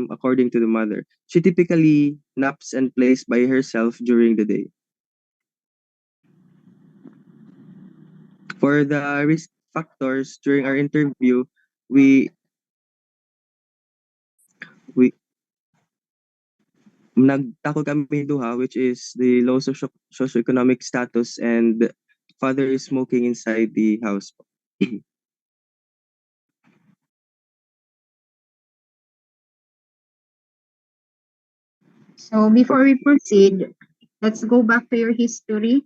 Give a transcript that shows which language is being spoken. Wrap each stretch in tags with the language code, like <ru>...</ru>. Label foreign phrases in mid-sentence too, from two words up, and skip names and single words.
<en>according to the mother. She typically naps and plays by herself during the day. For the risk factors during our interview, we we</en> <war>nagtakol kami duha,</war> <en>which is the low socioeconomic status, and father is smoking inside the house. So before we proceed, let's go back to your history.</en>